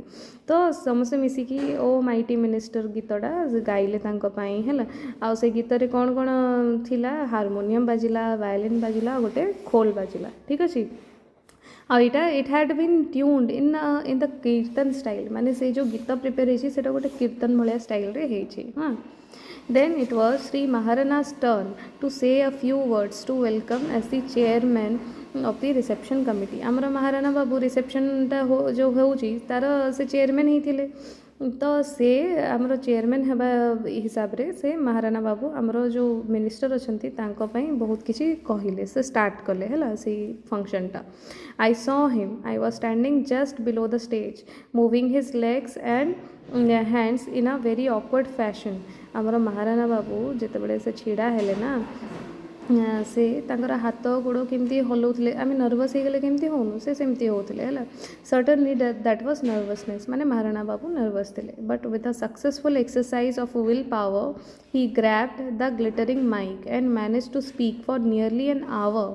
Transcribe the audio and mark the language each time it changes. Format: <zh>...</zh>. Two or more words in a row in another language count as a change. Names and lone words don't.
<or>ତ ସମସ୍ତେ ମିଶିକି ଓ ମାଇଟି ମିନିଷ୍ଟର ଗୀତଟା ଗାଇଲେ ତାଙ୍କ ପାଇଁ, ହେଲା। ଆଉ ସେ ଗୀତରେ କ'ଣ କ'ଣ ଥିଲା? ହାରମୋନିୟମ୍ ବାଜିଲା, ଭାୟୋଲିନ୍ ବାଜିଲା, ଆଉ ଗୋଟେ ଖୋଲ୍ ବାଜିଲା, ଠିକ୍ ଅଛି। ଆଉ ଏଇଟା</or> <en>it had been tuned in the kirtan style,</en> <or>ମାନେ ସେଇ ଯେଉଁ ଗୀତ ପ୍ରିପେୟାର ହେଇଛି ସେଇଟା ଗୋଟେ କୀର୍ତ୍ତନ ଭଳିଆ ଷ୍ଟାଇଲ୍ରେ ହେଇଛି। ହଁ,</or> <en>then it was Sri Maharana's turn to say a few words to welcome as the chairman of the reception committee.</en> <or>ଆମର ମହାରାଣା ବାବୁ ରିସେପସନ୍ଟା ଯେଉଁ ହେଉଛି ତାର ସେ ଚେୟାରମ୍ୟାନ୍ ହେଇଥିଲେ। ତ ସେ ଆମର ଚେୟାରମ୍ୟାନ୍ ହେବା ହିସାବରେ ସେ ମହାରାଣା ବାବୁ ଆମର ଯେଉଁ ମିନିଷ୍ଟର ଅଛନ୍ତି ତାଙ୍କ ପାଇଁ ବହୁତ କିଛି କହିଲେ, ସେ ଷ୍ଟାର୍ଟ କଲେ, ହେଲା, ସେଇ ଫଙ୍କସନ୍ଟା।</or> <en>I saw him. I was standing just below the stage, moving his legs and hands in a very awkward fashion.</en> <or>ଆମର ମହାରାଣା ବାବୁ ଯେତେବେଳେ ସେ ଛିଡ଼ା ହେଲେ ନା, ସେ ତାଙ୍କର ହାତ ଗୋଡ଼ କେମିତି ହଲାଉଥିଲେ, ଆମେ ନର୍ଭସ୍ ହେଇଗଲେ କେମିତି ହେଉନୁ, ସେ ସେମିତି ହେଉଥିଲେ, ହେଲା।</or> <en>certainly that was nervousness,</en> <or>ମାନେ ମହାରାଣା ବାବୁ ନର୍ଭସ୍ ଥିଲେ।</or> <en>but with a successful exercise of will power he grabbed the glittering mike and managed to speak for nearly an hour.</en>